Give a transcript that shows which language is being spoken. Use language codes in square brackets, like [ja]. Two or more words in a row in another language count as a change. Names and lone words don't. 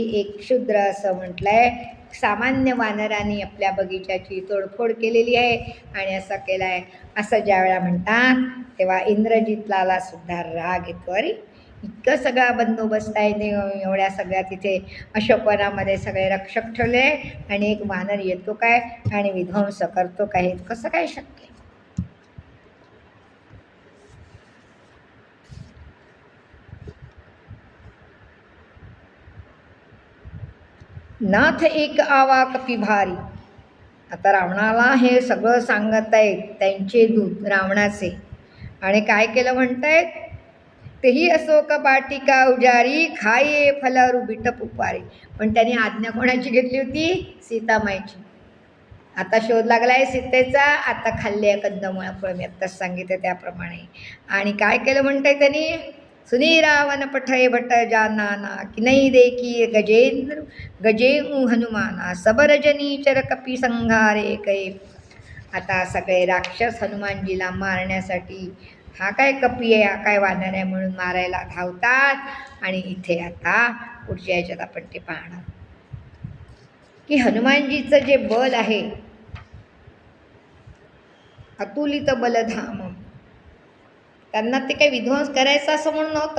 [mr] एक क्षुद्र असं म्हटलंय, सामान्य वानरांनी आपल्या बगीच्याची तोडफोड केलेली आहे आणि असं केलं आहे, असं ज्या वेळा म्हणतात तेव्हा इंद्रजितला सुद्धा राग येतो. अरे इतकं सगळा बंदोबस्त आहे, एवढ्या सगळ्या तिथे अशोकवनामध्ये सगळे रक्षक ठेवले आणि एक वानर येतो काय आणि विध्वंस करतो काय? कसं काय शक्य? [awa] नाथ एक आवा कपी भारी. [mr] आता रावणाला हे सगळं सांगत आहेत त्यांचे दूत रावणाचे, आणि काय केलं म्हणतायत, तेही [awa] अशोक बाटिका उजारी खाये फलारू बिटप उपारी. [mr] पण त्यांनी आज्ञा कोणाची घेतली होती? सीतामाईची. आता शोध लागलाय सीतेचा, आता खाल्ले कंदमुळं फळ, मी आत्ताच सांगितलं त्याप्रमाणे. आणि काय केलं म्हणताय त्यांनी, [awa] सुनी रावण पठय भट जानाना की नाही देखी गजेंद्र गजेऊ हनुमाना सबरजनी चर कपी संघारे कै. [mr] आता सगळे राक्षस हनुमानजीला मारण्यासाठी, हा काय कपी आहे, हा काय वानर आहे म्हणून मारायला धावतात. आणि इथे आता पुढच्या याच्यात आपण ते पाहणार की हनुमानजीचं जे बल आहे, [awa] अतुलित बलधाम, [mr] त्यांना ते काही विध्वंस करायचं असं म्हणून नव्हतं.